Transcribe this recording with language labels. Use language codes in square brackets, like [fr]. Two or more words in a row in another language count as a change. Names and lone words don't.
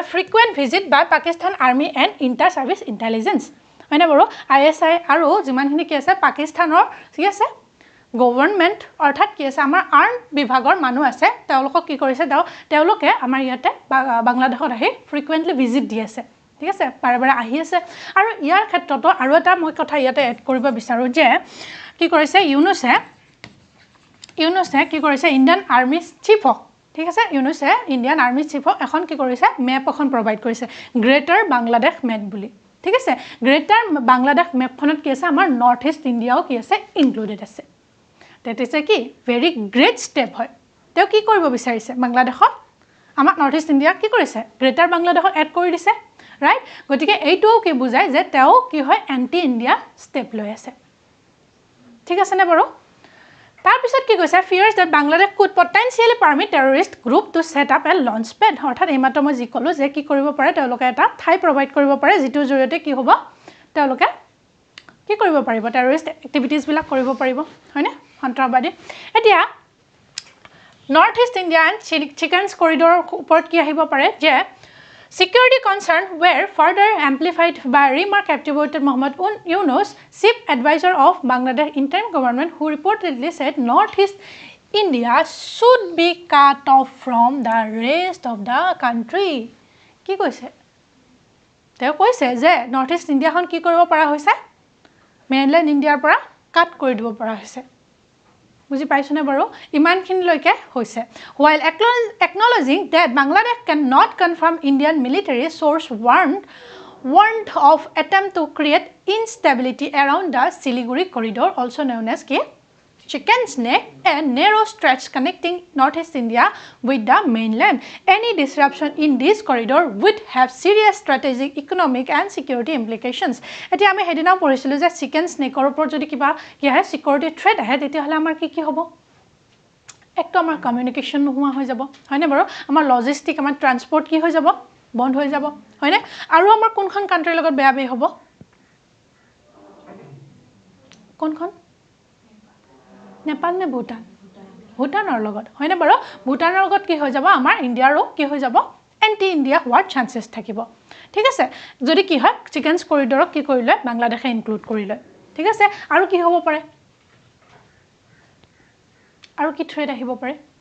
[en] frequent visit by Pakistan Army and Inter Services Intelligence [as] হয়নে বাৰু আইএসআই আৰু যিমানখিনি কি আছে পাকিস্তানৰ কি আছে গভৰ্ণমেণ্ট অৰ্থাৎ কি আছে আমাৰ আৰ্ম বিভাগৰ মানুহ আছে তেওঁলোকক কি কৰিছে তেওঁলোকে আমাৰ ইয়াতে বাংলাদেশত আহি [en] frequently visit [as] দি আছে ঠিক আছে বাৰে আহি আছে আৰু ইয়াৰ ক্ষেত্ৰতো আৰু এটা মই কথা ইয়াতে এড কৰিব বিচাৰো যে কি কৰিছে ইউনুছে কি কৰিছে [en] Indian Army chiefক [as] ঠিক আছে ইউনুছে [en] Indian Army chiefক [as] এখন কি কৰিছে মেপ এখন প্ৰভাইড কৰিছে গ্ৰেটাৰ বাংলাদেশ মেপ বুলি ঠিক আছে গ্ৰেটাৰ বাংলাদেশ মেপখনত কি আছে আমাৰ নৰ্থ ইষ্ট ইণ্ডিয়াও কি আছে ইনক্লুডেড আছে [en] that is a [as] কি very [en] great step [as] হয় তেও কি কৰিব বিচাৰিছে বাংলাদেশত আমাৰ নৰ্থ ইষ্ট ইণ্ডিয়া কি কৰিছে গ্ৰেটাৰ বাংলাদেশত এড কৰি দিছে ৰাইট গতিকে এইটোও কি বুজায় যে তেও কি হয় [en] anti India step [as] লৈ আছে ঠিক আছে নে বাৰু তাৰ পিছত কি কৈছে [en] fears that Bangladesh could potentially permit terrorist group to set up a launch pad [as] অৰ্থাৎ এইমাত্ৰ মই যি ক'লো যে কি কৰিব পাৰে তেওঁলোকে এটা ঠাই প্ৰভাইড কৰিব পাৰে যিটো জৰিয়তে কি হ'ব তেওঁলোকে কি কৰিব পাৰিব টেৰৰিষ্ট এক্টিভিটিজ বিলাক কৰিব পাৰিব হয়নে সন্ত্ৰাসবাদী এতিয়া নৰ্থ ইষ্ট ইণ্ডিয়া এণ্ড চিকেনছ কৰিডৰৰ ওপৰত কি আহিব পাৰে যে [en] security concern were further amplified by remark attributed Mohammad Yunus, chief advisor of Bangladesh interim government, who reportedly said Northeast India should be cut off from the rest of the country. [as] কি কৈছে তেওঁ কৈছে যে নৰ্থ ইষ্ট ইণ্ডিয়াখন কি কৰিব পৰা হৈছে মেইনল্যান্ড ইণ্ডিয়াৰ পৰা কাট কৰি দিব পৰা হৈছে বুজি পাইছনে বাৰু ইমানখিনি লৈকে হৈছে [en] while acknowledging that Bangladesh cannot confirm Indian military source warned of attempt to create instability around the Siliguri corridor also known as Chicken's Neck, a narrow stretch connecting northeast India with the mainland. Any disruption in this corridor would have serious strategic, economic and security implications. [as] এতিয়া আমি হেদিনা পঢ়িছিলো যে Chicken's Neck ৰ ওপৰত যদি কিবা কি হয় [en] security threat [as] আহে তেতিয়াহলে আমাৰ কি হ'ব একটো আমাৰ কমিউনিকেশ্যন নোহোৱা হৈ যাব হয়নে বাৰু আমাৰ লজিষ্টিক আমাৰ ট্ৰান্সপৰ্ট কি হৈ যাব বন্ধ হৈ যাব হয়নে আৰু আমাৰ কোনখন কান্ট্ৰিৰ লগত বেয়া হ'ব কোনখন নেপাল নে ভুটানৰ লগত হয়নে বাৰু ভুটানৰ লগত কি হৈ যাব আমাৰ ইণ্ডিয়াৰো কি হৈ যাব [en] anti India [as] হোৱাৰ চান্সেছ থাকিব ঠিক আছে যদি কি হয় চিকেনছ কৰিডৰক কি কৰিলে বাংলাদেশে ইনক্লুড কৰিলে ঠিক আছে আৰু কি হ'ব পাৰে আৰু কি থ্ৰেট আহিব পাৰে